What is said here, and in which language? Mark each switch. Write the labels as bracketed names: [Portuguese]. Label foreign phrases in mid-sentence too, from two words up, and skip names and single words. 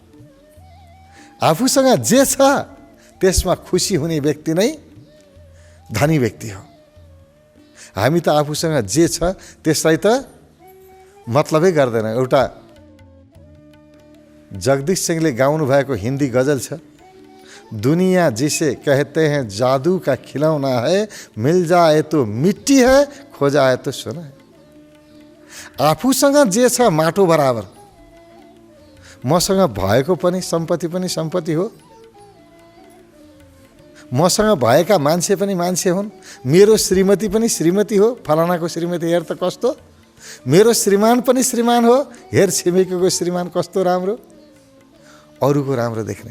[Nepali] आफूसँग जे छ त्यसमा खुसी हुने व्यक्ति नै धनी व्यक्ति हो। हामी त आफूसँग जे छ त्यसलाई त मतलबै गर्दैन। एउटा जगदीश सिंहले गाउनु भएको हिन्दी गजल छ, [Hindi] दुनिया जिसे कहते हैं जादू का खिलौना है, मिल जाए तो मिट्टी है, खो जाए तो सोना है। [Nepali] आफूसँग जे छ माटो बराबर, मसँग भएको पनि सम्पत्ति हो, मसँग भएका मान्छे पनि मान्छे हुन्, मेरो श्रीमती पनि श्रीमती हो, फलानाको श्रीमती हेर त कस्तो, मेरो श्रीमान पनि श्रीमान हो, हेर छिमेकीको श्रीमान कस्तो राम्रो, अरूको राम्रो देख्ने।